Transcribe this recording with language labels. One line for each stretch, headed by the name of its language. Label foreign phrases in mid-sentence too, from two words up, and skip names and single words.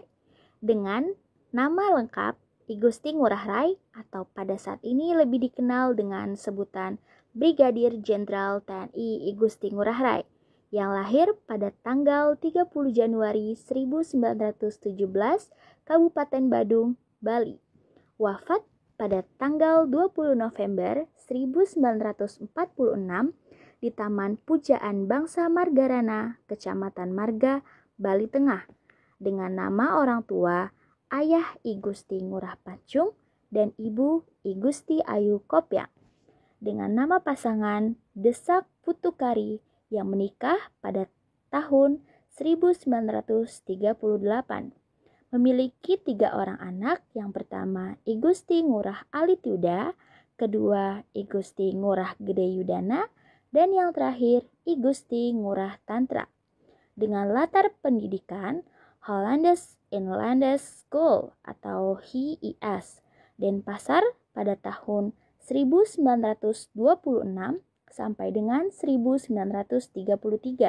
Indonesian: Dengan nama lengkap I Gusti Ngurah Rai atau pada saat ini lebih dikenal dengan sebutan Brigadir Jenderal TNI I Gusti Ngurah Rai yang lahir pada tanggal 30 Januari 1917 Kabupaten Badung, Bali. Wafat pada tanggal 20 November 1946 di Taman Pujaan Bangsa Margarana, Kecamatan Marga, Bali Tengah, dengan nama orang tua Ayah I Gusti Ngurah Pacung dan Ibu I Gusti Ayu Kopyang, dengan nama pasangan Desak Putukari yang menikah pada tahun 1938. Memiliki 3 orang anak, yang pertama I Gusti Ngurah Alitiuda, kedua I Gusti Ngurah Gede Yudana, dan yang terakhir I Gusti Ngurah Tantra. Dengan latar pendidikan Hollandes Inlandes School atau HIIS Denpasar pada tahun 1926 sampai dengan 1933.